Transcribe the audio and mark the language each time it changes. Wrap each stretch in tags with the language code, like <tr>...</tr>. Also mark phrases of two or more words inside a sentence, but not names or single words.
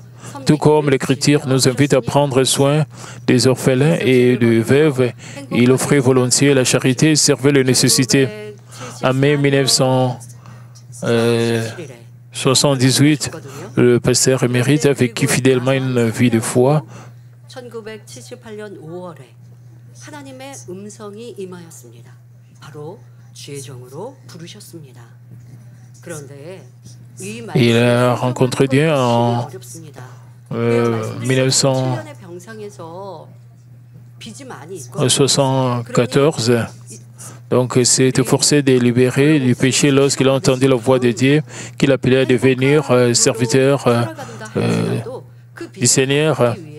<fr>Tout comme l'Écriture nous invite à prendre soin des orphelins et des veuves, il offrait volontiers la charité et servait les nécessités. En mai 1978, le pasteur émérite a vécu fidèlement une vie de foi.</fr> <ko>1978년 5월에 하나님의 음성이 임하였습니다. 바로 주의종으로 부르셨습니다. 그런데 이</ko> <fr>Il a rencontré Dieu en 1974. Donc, il s'est efforcé de libérer du péché lorsqu'il a entendu la voix de Dieu, qu'il appelait à devenir serviteur du Seigneur.</fr>